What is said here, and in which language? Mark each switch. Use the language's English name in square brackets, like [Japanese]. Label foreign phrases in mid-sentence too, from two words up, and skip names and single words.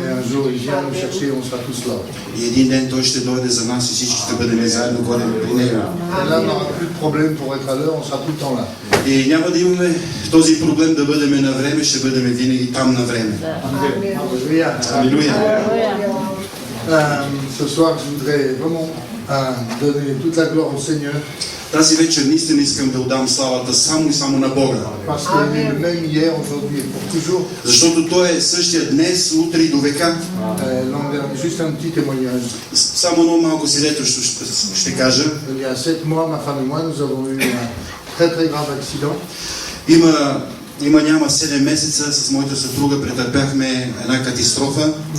[Bulgarian] И един ден той ще дойде за нас и всички ще бъдем заедно горе при него. И няма да имаме този проблем да бъдем на време, ще бъдем винаги там на време. Алелуя! [French] Ce soir, je voudrais vraiment donner toute la gloire au Seigneur. [Bulgarian] Тази вечер наистина искам да отдам славата само и само на Бога. Защото Той е същия днес, утре и до века. Само едно малко свидетелство ще кажа. Няма 7 месеца с моята съпруга претърпяхме една катастрофа.